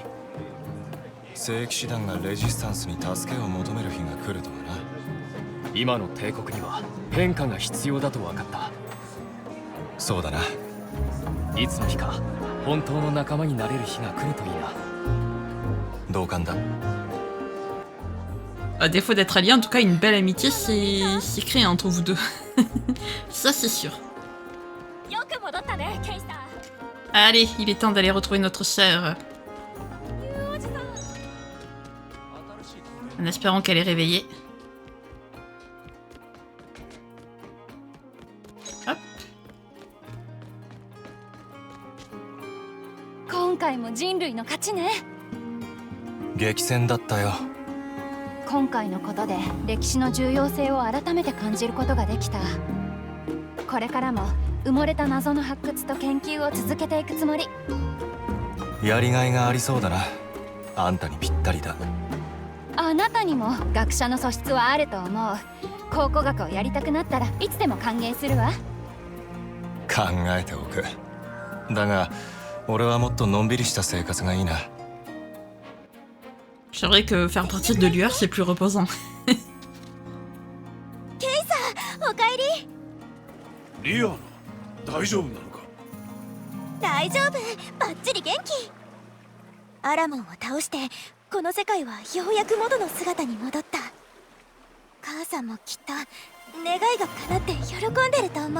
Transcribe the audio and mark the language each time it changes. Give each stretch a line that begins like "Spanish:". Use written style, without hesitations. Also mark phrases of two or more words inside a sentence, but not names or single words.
Japanese: 聖騎士団がレジスタンスに助けを求める日が来るとはな。今の帝国には変化が必要だと分かった。そうだな。いつの日か本当の仲間になれる日が来るといいな。同感だ。
French: À défaut d'être alliés, en tout cas, une belle amitié s'est créée entre vous deux. Ça, c'est sûr. Allez, il est temps d'aller retrouver notre sœur. En espérant qu'elle est réveillée. Hop.
Japanese: 回も人類の勝ちね。激戦だったよ。今回のことで歴史の重要性を改めて感じることができた。これからも埋もれた謎の発掘と研究を続けていくつもり。やりがいがありそうだな。あんたにぴったりだ。あなたにも学者の素質はあると思う。考古学をやりたくなったらいつでも歓迎するわ。考えておく。だが俺はもっとのんびりした生活がいいな。
French: C'est vrai que faire partie de l'UR c'est plus reposant.
Japanese: ケイさん、おかえり。リアナ、大丈夫なのか？大丈夫、バッチリ元気。アラモンを倒してこの世界はようやく元の姿に戻った。母さんもきっと願いが叶って喜んでると思う。